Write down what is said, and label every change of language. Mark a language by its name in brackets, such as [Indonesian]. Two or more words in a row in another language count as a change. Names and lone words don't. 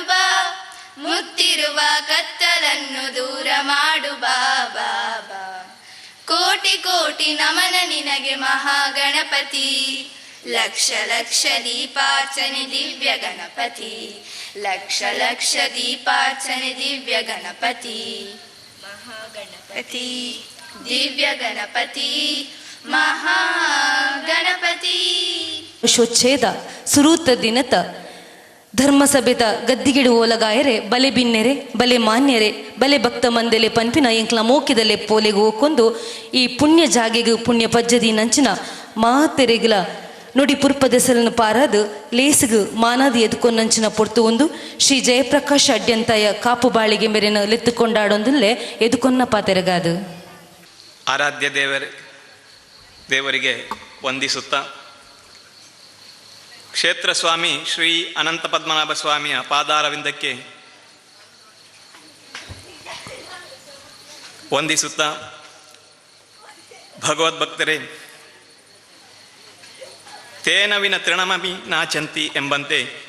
[Kannada] ಬಾ ಮುತ್ತಿರುವ ಕತ್ತಲನ್ನು ದೂರ ಮಾಡು ಬಾ ಬಾ ಬಾ ಕೋಟಿ ಕೋಟಿ ನಮನ ನಿನಗೆ ಮಹಾಗಣಪತಿ ಲಕ್ಷ ಲಕ್ಷ ದೀಪಾರ್ಚನೆ ದಿವ್ಯ ಗಣಪತಿ ಲಕ್ಷ ಲಕ್ಷ ದೀಪಾರ್ಚನೆ ದಿವ್ಯ ಗಣಪತಿ ಮಹಾಗಣಪತಿ ದಿವ್ಯ ಗಣಪತಿ ಮಹಾಗಣಪತಿ [Tulu] ಶೋಚ್ಛೇದ ಸುರೂತ ದಿನತ ಧರ್ಮಸಭೆದ ಗದ್ದಿಗಿಡು ಓಲಗಾಯರೆ ಬಲೆ ಬಿನ್ನೆರೆ ಬಲೆ ಮಾನ್ಯರೆ ಬಲೆ ಭಕ್ತ ಮಂದೆಲೆ ಪಂಪಿನ ಎಂಕ್ಲ ಮೋಕಿದಲೆ ಪೋಲೆಗೆ ಹೋಕೊಂದು ಈ ಪುಣ್ಯ ಜಾಗೆಗೂ ಪುಣ್ಯ ಪಜ್ಜದಿ ನಂಚಿನ ಮಾತೆರೆಗಿಲ ನುಡಿ ಪುರ್ಪದೆಸಲನ್ನು ಪಾರಾದು ಲೇಸಿಗು ಮಾನಾದಿ ಎದ್ಕೊಂದಂಚಿನ ಪೊರ್ತು ಒಂದು ಶ್ರೀ ಜಯಪ್ರಕಾಶ್ ಅಡ್ಯಂತಾಯ ಕಾಪು ಬಾಳಿಗೆ ಮೇರೆನ ಲೆತ್ತುಕೊಂಡಾಡೊಂದಲ್ಲೇ ಎದುಕೊನ್ನ ಪಾತೆರಗಾದು [Kannada] ಆರಾಧ್ಯ ದೇವರಿಗೆ ವಂದಿಸುತ್ತಾ ಕ್ಷೇತ್ರ ಸ್ವಾಮಿ ಶ್ರೀ ಅನಂತ ಪದ್ಮನಾಭ ಸ್ವಾಮಿಯ ಪಾದಾರವಿಂದಕ್ಕೆ ವಂದಿಸುತ್ತಾ ಭಗವದ್ಭಕ್ತರೇ, ತೇನವಿನ ತೃಣಮಿ ನಾಚಂತಿ ಎಂಬಂತೆ